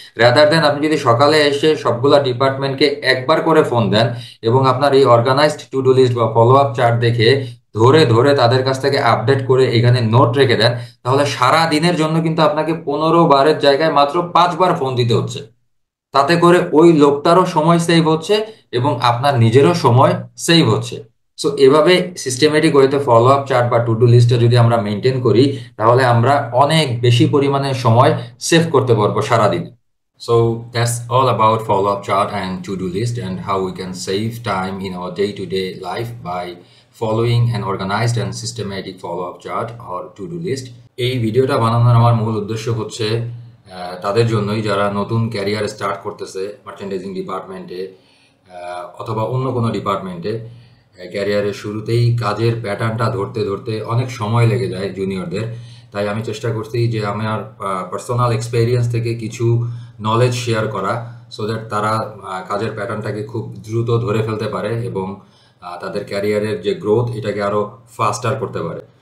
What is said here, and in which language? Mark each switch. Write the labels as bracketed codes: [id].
[en] rather than [bn] আপনি যদি সকালে এসে সবগুলা ডিপার্টমেন্টকে একবার করে ফোন দেন এবং আপনার এই অর্গানাইজড টু ডু লিস্ট বা ফলো আপ চার্ট দেখে ধরে ধরে তাদের কাছ থেকে আপডেট করে এখানে নোট রেখে দেন, তাহলে সারা দিনের জন্য কিন্তু আপনাকে 15বারের জায়গায় মাত্র 5বার ফোন দিতে হচ্ছে। তাতে করে ওই লোকটারও সময় সেভ হচ্ছে এবং আপনার নিজেরও সময় সেভ হচ্ছে। সো এভাবে সিস্টেমেটিক ওয়েতে ফলো আপ চার্ট বা টু ডু লিস্টটা যদি আমরা মেনটেন করি, তাহলে আমরা অনেক বেশি পরিমাণে সময় সেভ করতে পারবো সারাদিন। [en] So that's all about follow-up chart and to-do list and how we can save time in our day-to-day life by following an organized and systematic follow-up chart or to-do list. [bn] এই ভিডিওটা বানানোর আমার মূল উদ্দেশ্য হচ্ছে তাদের জন্যই যারা নতুন ক্যারিয়ার স্টার্ট করতেছে মার্চেন্ডাইজিং ডিপার্টমেন্টে অথবা অন্য কোনো ডিপার্টমেন্টে। ক্যারিয়ারের শুরুতেই কাজের প্যাটার্নটা ধরতে ধরতে অনেক সময় লেগে যায় জুনিয়রদের। তাই আমি চেষ্টা করছি যে আমার পার্সোনাল এক্সপেরিয়েন্স থেকে কিছু নলেজ শেয়ার করা, [en] so that [bn] তারা কাজের প্যাটার্নটাকে খুব দ্রুত ধরে ফেলতে পারে এবং তাদের ক্যারিয়ারের যে গ্রোথ এটাকে আরও ফাস্টার করতে পারে।